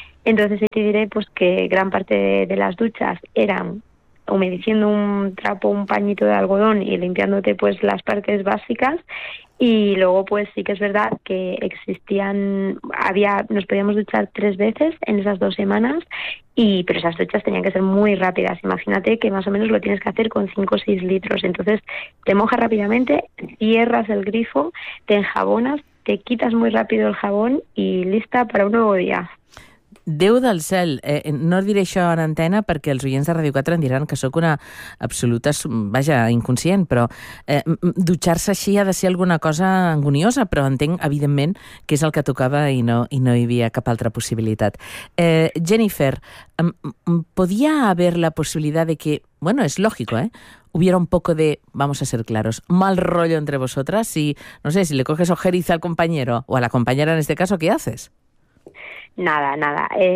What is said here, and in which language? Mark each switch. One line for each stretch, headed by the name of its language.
Spanish: Entonces te diré pues que gran parte de las duchas eran humedeciendo un trapo, un pañito de algodón y limpiándote pues las partes básicas, y luego pues sí que es verdad que existían, había, nos podíamos duchar 3 veces en esas 2 semanas, y pero esas duchas tenían que ser muy rápidas. Imagínate que más o menos lo tienes que hacer con 5 o 6 litros, entonces te mojas rápidamente, cierras el grifo, te enjabonas, te quitas muy rápido el jabón y lista para un nuevo día.
Catalan: Déu del cel, no diré això en antena perquè els oients de Radio 4 em diran que sóc una absoluta, vaja, inconscient, però dutxar-se així ha de ser alguna cosa angoniosa, però entenc, evidentment, que és el que tocava i no hi havia cap altra possibilitat.
Spanish: Jennifer, ¿podía haber la possibilitat de que, bueno,
Catalan: és lògic,
Spanish: hubiera un poco de, vamos a ser claros, mal rollo entre vosotras y, no sé, si le coges ojeriza al compañero o a la compañera en este caso, ¿qué haces? Nada, nada.